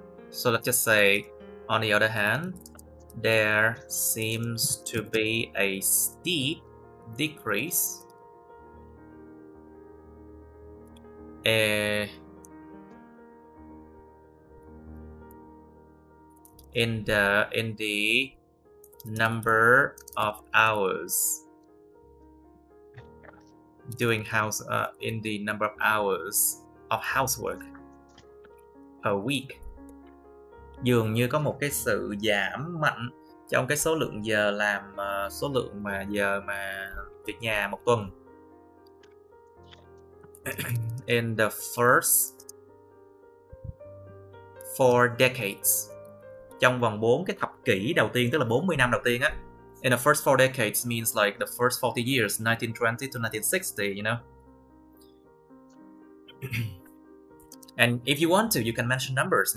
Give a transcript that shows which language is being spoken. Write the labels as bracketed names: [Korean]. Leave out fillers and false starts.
[English] So let's just say, on the other hand, there seems to be a steep decrease in the number of hours doing in the number of hours of housework per week. [Vietnamese] Dường như có một cái sự giảm mạnh trong cái số lượng giờ làm, số lượng giờ việc nhà một tuần. [English] In the first 4 decades, [Vietnamese] trong vòng 4 cái thập kỷ đầu tiên, tức là 40 năm đầu tiên á. [English] In the first 4 decades means like the first 40 years, 1920 to 1960, you know. And if you want to, you can mention numbers.